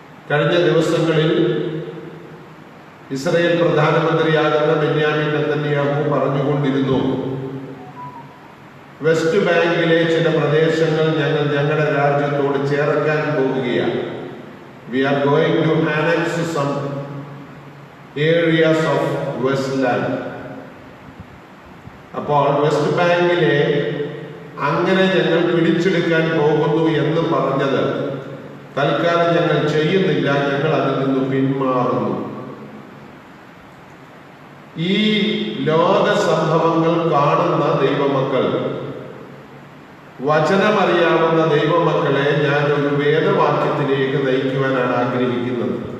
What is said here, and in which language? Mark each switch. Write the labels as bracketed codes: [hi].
[ml] കഴിഞ്ഞ ദിവസങ്ങളിൽ Israel പ്രധാനമന്ത്രിയാകുന്ന Benjamin Netanyahu പറഞ്ഞുകൊണ്ടിരുന്നു, വെസ്റ്റ് ബാങ്കിലെ ചില പ്രദേശങ്ങൾ ഞങ്ങളുടെ രാജ്യത്തോട് ചേർക്കാൻ പോകുകയാണ്. [en] We are going to annex some areas of Westland. [ml] അപ്പോൾ വെസ്റ്റ് ബാങ്കിലെ അങ്ങനെ ഞങ്ങൾ പിടിച്ചെടുക്കാൻ പോകുന്നു എന്ന് പറഞ്ഞത് തൽക്കാലം ഞങ്ങൾ ചെയ്യുന്നില്ല, ഞങ്ങൾ അതിൽ നിന്ന് പിന്മാറുന്നു. ഈ ലോക സംഭവങ്ങൾ കാണുന്ന ദൈവമക്കൾ, വചനമറിയാവുന്ന ദൈവമക്കളെ ഞാൻ ഒരു വേദവാക്യത്തിലേക്ക് നയിക്കുവാനാണ് ആഗ്രഹിക്കുന്നത്.